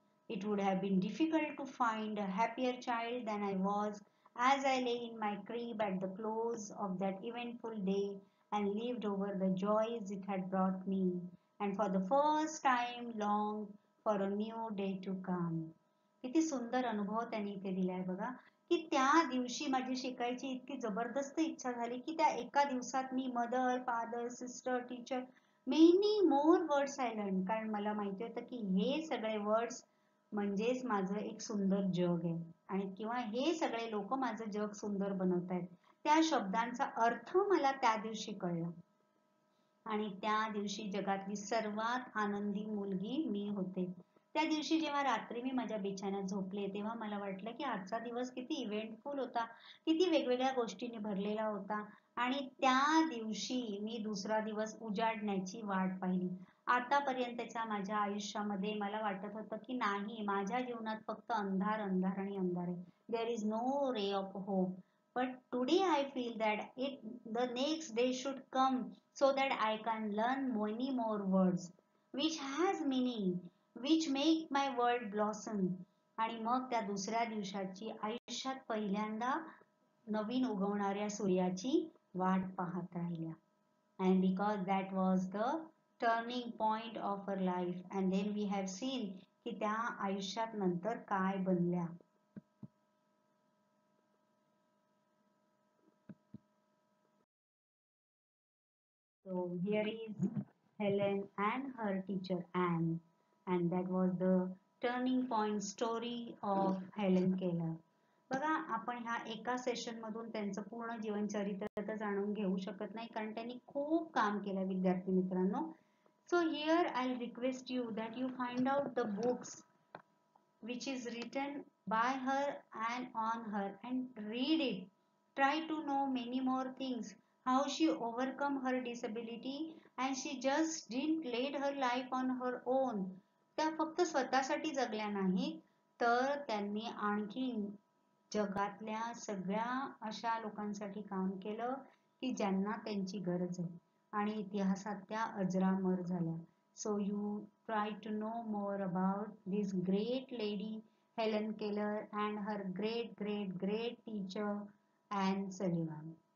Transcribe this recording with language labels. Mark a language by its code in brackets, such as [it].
[en] It would have been difficult to find a happier child than I was as I lay in my crib at the close of that eventful day and lived over the joys it had brought me, and for the first time longed for a new day to come. [mr] किती सुंदर अनुभव त्यांनी इथे दिलाय बघा, की त्या दिवशी माझी शिकायची इतकी जबरदस्त इच्छा झाली की त्या एका दिवसात मी [en] Mother, father, sister, teacher, many more words I learn. [mr] कारण मला माहिती होतं की हे सगळे वर्ड्स म्हणजेच माझं एक सुंदर जग आहे आणि किंवा हे सगळे लोक माझं जग सुंदर बनवतायत. त्या शब्दांचा अर्थ मला त्या दिवशी कळला आणि त्या दिवशी जगातली सर्वात आनंदी मुलगी मी होते. त्या दिवशी जेव्हा रात्री मी माझ्या बिछाण्यात झोपले तेव्हा मला वाटलं की आजचा दिवस किती इव्हेंटफुल होता, किती वेगवेगळ्या गोष्टींनी भरलेला होता आणि त्या दिवशी मी दुसरा दिवस उजाडण्याची वाट पाहिली. आतापर्यंतच्या माझ्या आयुष्यामध्ये मला वाटत होतं की नाही, माझ्या जीवनात फक्त अंधार अंधार आणि अंधार आहे. [en] There is no ray of hope. But today I feel that the next day should come so that I can learn many more words which has meaning, which make my world blossom. [mr] आणि मग त्या दुसऱ्या दिवसाची आयुष्यात पहिल्यांदा नवीन उगवणाऱ्या सूर्याची वाट पाहत राहिल्या. [en] And because that was the turning point of her life, and then we have seen [mr] की त्या आयुष्यात नंतर काय बनल्या. [en] So here is Helen and her teacher Anne, and that was the turning point story of Helen Keller. [mr] बघा, आपण ह्या एका सेशन मधून त्यांचं पूर्ण जीवनचरित्र तर जाणून घेऊ शकत नाही कारण त्यांनी खूप काम केलं विद्यार्थी मित्रांनो. [en] So here I'll request you that you find out the books which is written by her and on her and read it. Try to know many more things, how she overcome her disability and she just didn't lead her life on her own. [mr] त्या फक्त स्वतःसाठी जगल्या नाहीत तर त्यांनी आणखी जगातल्या सगळ्या अशा लोकांसाठी काम केलं की ज्यांना त्यांची गरज आहे आणि इतिहासात त्या अजरामर झाल्या. [en] So you try to know more about this great lady Helen Keller and her great great great teacher Anne Sullivan.